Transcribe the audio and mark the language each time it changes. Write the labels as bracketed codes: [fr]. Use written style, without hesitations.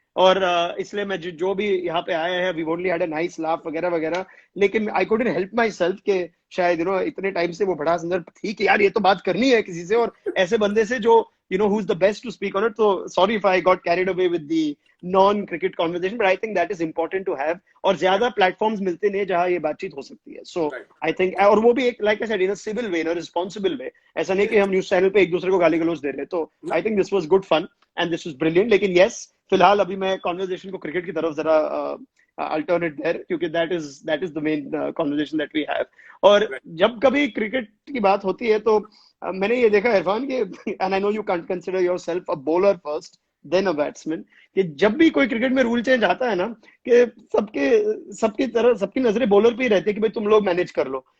[hi] और इसलिए मैं जो भी यहाँ पे आया है, [en] we only had a nice laugh [hi] वगैरह वगैरह, लेकिन [en] I couldn't help myself [hi] के शायद इतने टाइम से वो भड़ास अंदर थी कि यार ये तो बात करनी है किसी से, और ऐसे बंदे से जो [en] who is the best to speak on it। So sorry if I got carried away with the non-cricket conversation, but I think that is important to have। [hi] और ज्यादा प्लेटफॉर्म्स मिलते नहीं जहाँ ये बातचीत हो सकती है। [en] So I think, [hi] और वो भी एक [en] like I said in a civil way, in a responsible way। [hi] ऐसा नहीं कि हम न्यूज चैनल पे एक दूसरे को गाली गलौज दे रहे। [en] तो I think this was good fun and this was brilliant। [hi] लेकिन yes, फिलहाल अभी मैं कॉन्वर्जेशन को क्रिकेट की तरफ जरा अल्टरनेट देयर, क्योंकि [en] That is the main conversation that we have. [hi] और जब कभी क्रिकेट की बात होती है तो मैंने ये देखा इरफान के, [en] and I know you can't consider yourself a bowler first then a batsman, [hi] कि जब भी कोई क्रिकेट में रूल चेंज आता है ना, कि सबकी नजरें बॉलर पे ही रहती है कि भाई तुम लोग मैनेज कर लो।